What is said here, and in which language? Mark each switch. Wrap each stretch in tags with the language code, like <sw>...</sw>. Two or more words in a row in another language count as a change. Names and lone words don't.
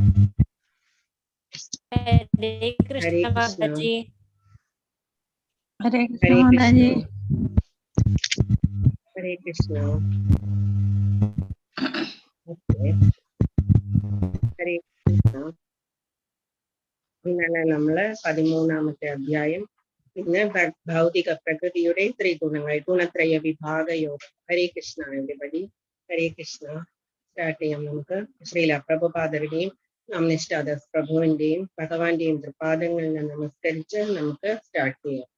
<ml>Hare Hare Krishna Krishna. Mataji. Hare Hare Krishna Krishna. Mataji. Hare Krishna. Okay. Hare Krishna. ഇന്നലെ നമ്മള് 13ാമത്തെ അധ്യായം ഇന്ന് ഭൗതിക പ്രകൃതിയുടെ ത്രിഗുണങ്ങൾ ഗുണത്രയ വിഭാഗ യോഗം. ഹരേ കൃഷ്ണ everybody. ഹരേ കൃഷ്ണ. സ്റ്റാർട്ട് ചെയ്യാം നമുക്ക്. ശ്രീല പ്രഭുപാദരുടെയും അമ്നിഷ്ടാദാസ് പ്രഭുവിന്റെയും ഭഗവാന്റെയും തൃപാദങ്ങളിൽ നമസ്കരിച്ച് നമുക്ക് സ്റ്റാർട്ട് ചെയ്യാം.</ml>